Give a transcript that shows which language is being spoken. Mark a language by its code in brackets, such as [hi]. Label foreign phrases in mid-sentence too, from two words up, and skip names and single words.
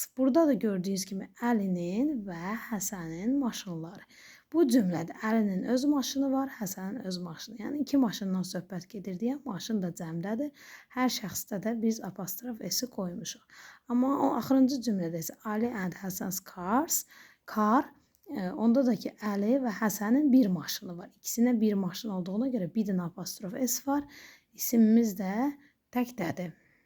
[az] Burada da gördüyünüz kimi Əlinin və Həsənin maşınları. Bu cümlədə Əlinin öz maşını var, Həsənin öz maşını. Yəni, 2 maşından söhbət gedir deyə maşın da cəmdədir. Hər şəxsdə də biz apostrof S-i qoymuşuq. Amma o axırıncı cümlədə isə [en] Ali and Həsən's cars, car, [az] onda da ki, Əli və Həsənin bir maşını var. İkisinə bir maşın olduğuna görə bir dənə apostrof S var. İsimimiz də təkdədir.